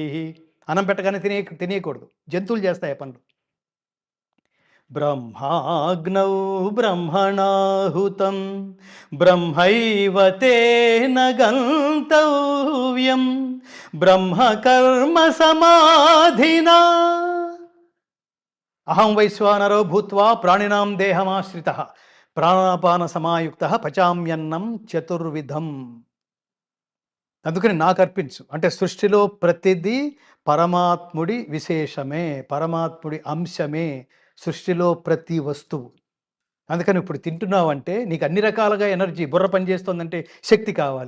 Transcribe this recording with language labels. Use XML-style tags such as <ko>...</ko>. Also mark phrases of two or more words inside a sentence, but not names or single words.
<te>అన్నం పెట్టగానే తినేయకూడదు, జంతువులు చేస్తాయి ఆ పనులు.</te> <sa>బ్రహ్మాగ్నౌ బ్రహ్మణాహుతం బ్రహ్మైవ తేన గంతవ్యం బ్రహ్మకర్మ సమాధినా. అహం వైశ్వానరో భూత్వా ప్రాణినాం దేహమాశ్రితః ప్రాణాపాన సమాయుక్తః పచామ్యన్నం చతుర్విధం.</sa> <te>అందుకని నాకు అర్పించు అంటే సృష్టిలో ప్రతిదీ పరమాత్ముడి విశేషమే, పరమాత్ముడి అంశమే సృష్టిలో ప్రతి వస్తువు. అందుకని ఇప్పుడు తింటున్నావంటే నీకు అన్ని రకాలుగా ఎనర్జీ, బుర్ర పనిచేస్తుందంటే శక్తి కావాలి.</te>